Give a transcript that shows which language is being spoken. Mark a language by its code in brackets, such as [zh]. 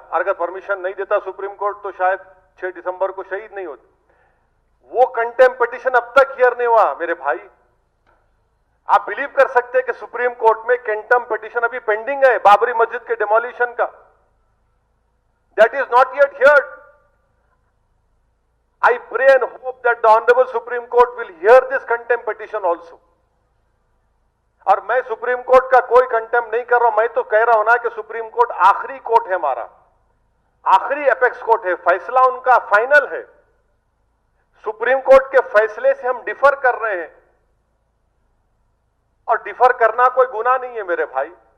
[hi] अगर परमिशन नहीं देता सुप्रीम कोर्ट तो शायद 6 दिसंबर को शहीद नहीं होते। वो कंटेम्प्ट पिटीशन अब तक हियर नहीं हुआ मेरे भाई। आप बिलीव कर सकते हैं कि सुप्रीम कोर्ट में कंटेम्प्ट पिटीशन अभी पेंडिंग है बाबरी मस्जिद के डिमोलिशन का। [en] That is not yet heard. I pray and hope that the Honorable Supreme Court will hear this contempt petition also. [hi] और मैं सुप्रीम कोर्ट का कोई कंटेम नहीं कर रहा हूं, मैं तो कह रहा हूं ना कि सुप्रीम कोर्ट आखिरी कोर्ट है हमारा, आखिरी एपेक्स कोर्ट है, फैसला उनका फाइनल है। सुप्रीम कोर्ट के फैसले से हम डिफर कर रहे हैं, और डिफर करना कोई गुनाह नहीं है मेरे भाई।